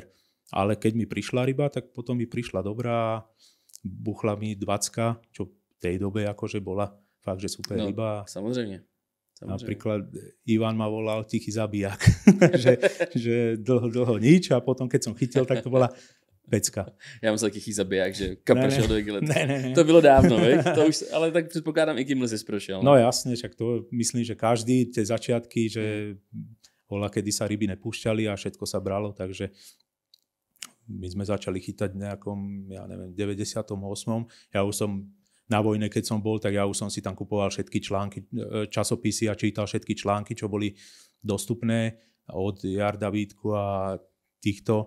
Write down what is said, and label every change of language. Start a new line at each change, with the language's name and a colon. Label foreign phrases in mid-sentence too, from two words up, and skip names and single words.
Slovak: Ale keď mi prišla ryba, tak potom mi prišla dobrá, buchla mi 20, čo v tej dobe akože bola fakt, že super ryba. Samozrejme. Napríklad Ivan ma volal tichý zabijak, že dlho nič a potom keď som chytil, tak to bola pecka.
Czech: Já mám tichý zabiják, že kam prošel do Gilet. Ne. To bylo dávno, veď? To už, ale tak předpokládám, i kým si prošel.
Slovak: No jasne, však to myslím, že každý tie začiatky, že bola, kedy sa ryby nepúšťali a všetko sa bralo, takže my sme začali chytať v nejakom, ja neviem, 98. Ja už som na vojne, keď som bol, tak ja už som si tam kupoval všetky články, časopisy a čítal všetky články, čo boli dostupné od Jarda Vítku a týchto.